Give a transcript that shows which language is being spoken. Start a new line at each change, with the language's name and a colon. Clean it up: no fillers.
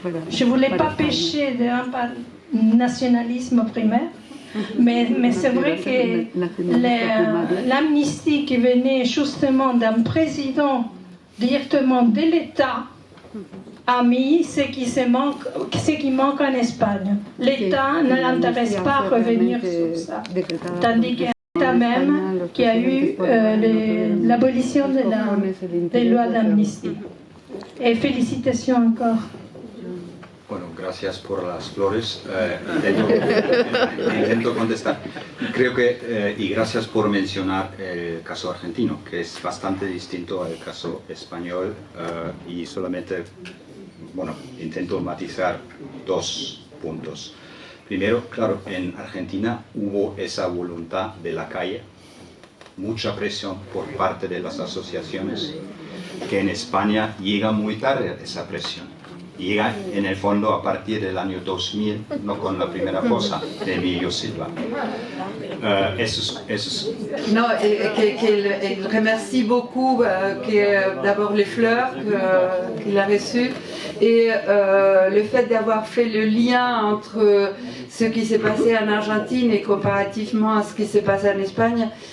French: Je ne voulais pas pécher d'un nationalisme primaire, mais c'est vrai que l'amnistie qui venait justement d'un président directement de l'État a mis ce qui manque en Espagne. L'État ne l'intéresse pas à revenir sur ça. Tandis que l'État même qui a eu l'abolition des lois d'amnistie. Et félicitations encore.
Spanish: Bueno, gracias por las flores. Intento contestar. Creo que, y gracias por mencionar el caso argentino, que es bastante distinto al caso español, y solamente, bueno, intento matizar dos puntos. Primero, claro, en Argentina hubo esa voluntad de la calle, mucha presión por parte de las asociaciones, que en España llega muy tarde esa presión. Llega en el fondo a partir del año 2000, no con la primera cosa de Emilio Silva.
French: Non, qu'il remercie beaucoup d'abord les fleurs qu'il a reçues et le fait d'avoir fait le lien entre ce qui s'est passé en Argentine et comparativement à ce qui s'est passé en Espagne.